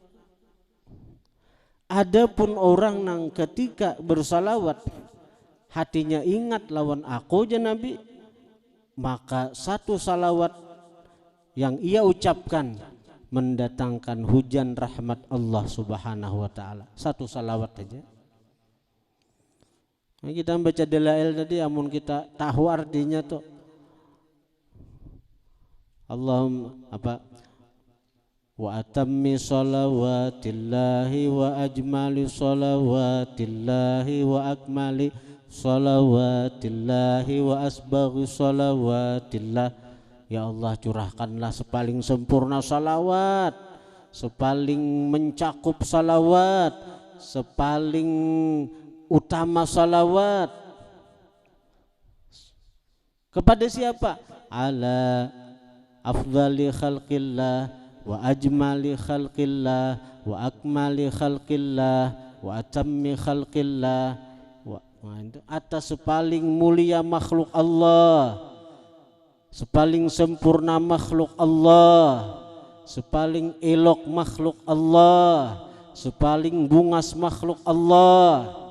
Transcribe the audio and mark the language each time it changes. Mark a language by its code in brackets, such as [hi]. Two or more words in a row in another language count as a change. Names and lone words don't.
[bjn] Adapun orang yang ketika bersalawat hatinya ingat lawan aku Nabi, maka 1 salawat yang ia ucapkan mendatangkan hujan rahmat Allah [ar] سبحانه وتعالى. [bjn] 1 salawat aja. Nah, kita baca dalail tadi, amun kita tahu artinya tuh Allahumma apa? [ar] وأتم صلوات الله وأجمل صلوات الله وأكمل صلوات الله وأسبغ صلوات الله. [bjn] Ya Allah, curahkanlah sepaling sempurna salawat, sepaling mencakup salawat, sepaling utama salawat. Kepada siapa? [ar] على أفضل خلق الله وأجمل خلق الله وأكمل خلق الله وأتم خلق الله, [bjn] atas sepaling mulia makhluk Allah, sepaling sempurna makhluk Allah, sepaling elok makhluk Allah, sepaling bungas makhluk Allah.